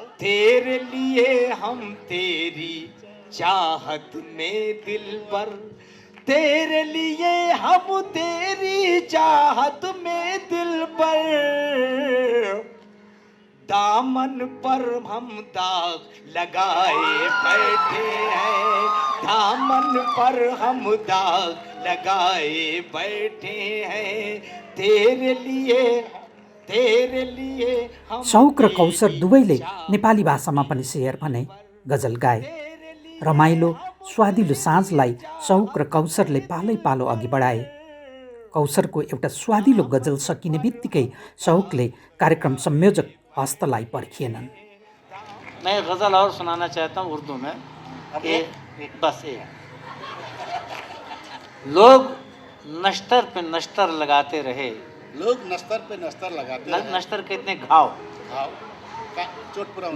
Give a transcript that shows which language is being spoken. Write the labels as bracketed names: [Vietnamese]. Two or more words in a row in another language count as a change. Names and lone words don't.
[Hindi] तेरे लिए हम तेरी चाहत में दिलबर, तेरे लिए हम तेरी चाहत में दिलबर, दामन पर हम दाग लगाए बैठे हैं, दामन पर हम दाग लगाए बैठे हैं, तेरे लिए हम। [Nepali] शौक र कौसर दुवैले नेपाली भाषामा पनि शेर भने, गजल गाए। रमाइलो स्वादिलो साँझलाई शौक र कौसरले पालै पालो अघि बढाए। कौसरको एउटा स्वादिलो गजल सकिने बित्तिकै शौकले कार्यक्रम संयोजक हस्तलाई पर्खिएनन्। [Hindi] मैं गज़ल और सुनाना चाहता हूँ उर्दू में। बस एक लोग नश्तर पे नश्तर लगाते रहे, लोग नस्तर पे नस्तर लगाते रहे, नश्तर कितने घाव, [Nepali] चोट पुऱ्याउनु।